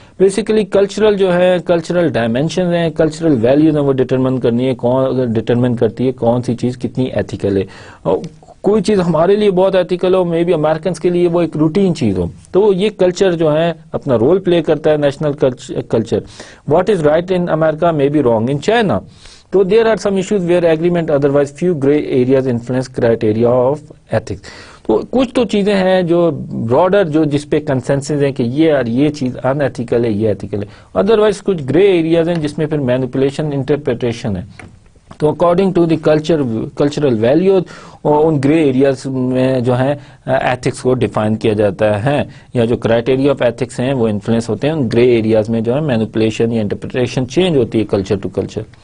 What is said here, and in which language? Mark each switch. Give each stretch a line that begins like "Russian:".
Urdu: Basically cultural جو ہے, cultural dimension ہیں, کلچرل ویلیوز ہیں, وہ ڈٹرمن کرتی ہے کون سی چیز کتنی ایتھیکل ہے. کوئی چیز ہمارے لیے بہت ethical ہو, may be Americans کے لیے وہ ایک روٹین چیز ہو, تو یہ کلچر جو ہے اپنا رول پلے کرتا ہے.
English: National culture, what is right in America may be wrong in China. So there are some issues where agreement, otherwise few gray areas influence criteria of ethics.
Urdu: تو کچھ تو چیزیں ہیں جو براڈر جو جس پہ کنسنسس ہے کہ یہ چیز ان ایتھیکل ہے، یہ ایتھیکل ہے. ادروائز کچھ گرے ایریاز ہیں جس میں پھر مینیپولیشن انٹرپریٹیشن ہے. تو according to the cultural values in grey areas میں جو ہے ایتھکس کو ڈیفائن کیا جاتا ہے، یا جو کرائٹیریا آف ایتھکس ہیں وہ انفلوئنس ہوتے ہیں ان گرے ایریاز میں جو ہے مینیپولیشن یا انٹرپریٹیشن چینج ہوتی ہے کلچر ٹو کلچر.